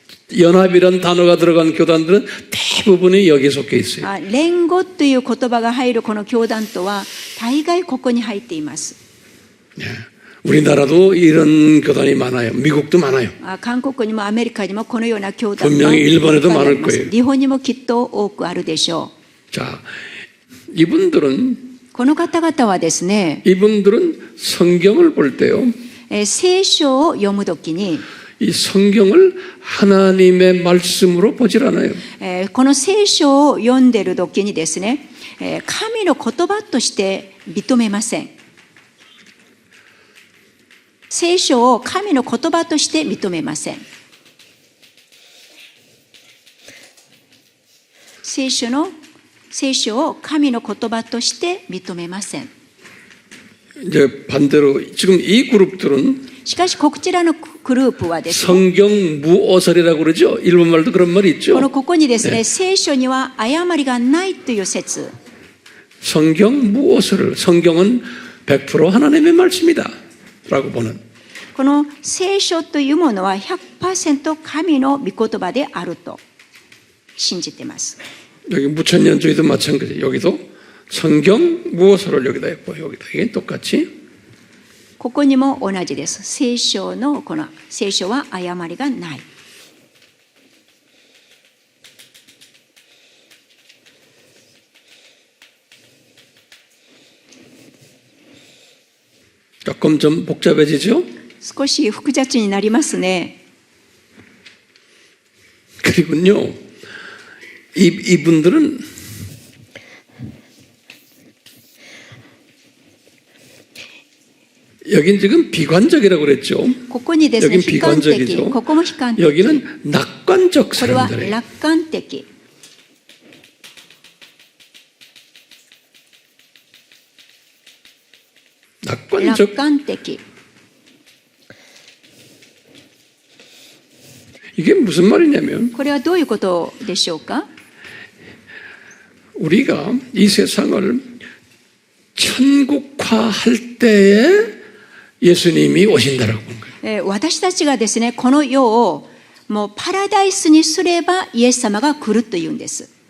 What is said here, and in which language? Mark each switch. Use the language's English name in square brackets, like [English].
[Korean] 연합이란 단어가 들어간 교단들은 대부분이 여기에 속해 있어요. [Japanese] 連合という言葉が入るこの教団とは大概ここに入っています。 [Korean] 예. 우리나라도 이런 교단이 많아요. 미국도 많아요. [Japanese] 韓国にもアメリカにもこのような教団が [Korean] 분명히 일본에도 많을 [Japanese] いっぱいあります。 [Korean] 거예요. [Japanese] 日本にもきっと多くあるでしょ [Korean] 자, 이분들은 [Japanese] この方々はですね、 [Korean] 이분들은 성경을 볼 때요. [Japanese] 聖書を読むときに、 [Korean] 이 성경을 하나님의 말씀으로 보질 않아요. [Japanese] この聖書を読んでいるときにですね、神の言葉として認めません。聖書を神の言葉として認めません。聖書を神の言葉として認めません。 [Korean] 이제 반대로 지금 이 그룹들은 [Japanese] しかしこちらのグループはですね、 [Korean] 성경 무어설이라고 그러죠. 일본말도 그런 말이 있죠. [Japanese] ここにですね、聖書には誤りがないという説。 [Korean] 성경 무어설. 성경은 100% 하나님의 말씀이다. 라고 보는. [Japanese] この聖書というものは 100% 神の御言葉であると信じています。 [Korean] 여기 무천년주의도 마찬가지. 여기도 성경 무어설을 여기다 했고 여기다 이게 똑같이. [Japanese] ここにも同じです。聖書のこの聖書は誤りがない。 [Korean] 조금 좀 복잡해지죠? [Japanese] 少し複雑になりますね。 [Korean] 그리고요, 이분들은 여긴 지금 비관적이라고 그랬죠. [Japanese] ここにですね、 [Korean] 여긴 [Japanese] 悲観的。 [Korean] 비관적이죠. [Japanese] ここも悲観的。 [Korean] 여기는 낙관적 [Japanese] これは [Korean] 사람들이에요. [Japanese] 楽観的。 [Korean] 낙관적. [Japanese] 楽観的。 [Korean] 이게 무슨 말이냐면 [Japanese] これはどういうことでしょうか？ [Korean] 우리가 이 세상을 천국화할 때에 예수님이 오신다라고 보는 거예요. [Japanese] 私たちがですね、この世をもうパラダイスにすればイエス様が来るというんです。